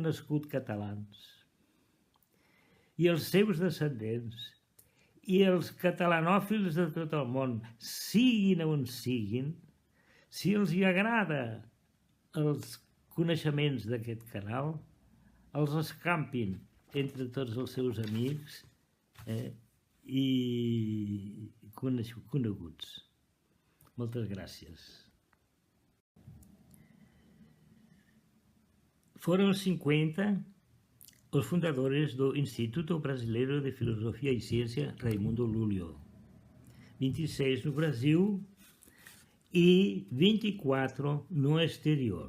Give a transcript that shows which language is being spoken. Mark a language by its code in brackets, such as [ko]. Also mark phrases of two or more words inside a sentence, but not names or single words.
[ca] nascut catalans i els seus descendents i els catalanòfils de tot el món, siguin on siguin, si els hi agrada els coneixements d'aquest canal, els escampin entre tots els seus amics i coneguts. Moltes gràcies. [pt] Foram 50 os fundadores do Instituto Brasileiro de Filosofia e Ciência Raimundo Lúlio. 26 no Brasil e 24 no exterior.